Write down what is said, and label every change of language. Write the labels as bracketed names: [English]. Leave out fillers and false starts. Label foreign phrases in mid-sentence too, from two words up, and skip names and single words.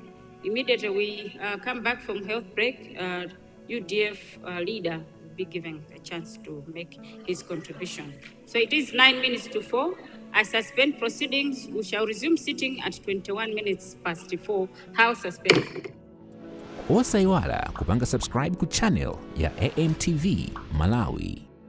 [English] Immediately we come back from health break, UDF leader will be given a chance to make his contribution. So it is 9 minutes to 4. I suspend proceedings. We shall resume sitting at 21 minutes past 4. House suspended. [Nyanja] Osaiwala kupanga subscribe ku channel ya AMTV Malawi.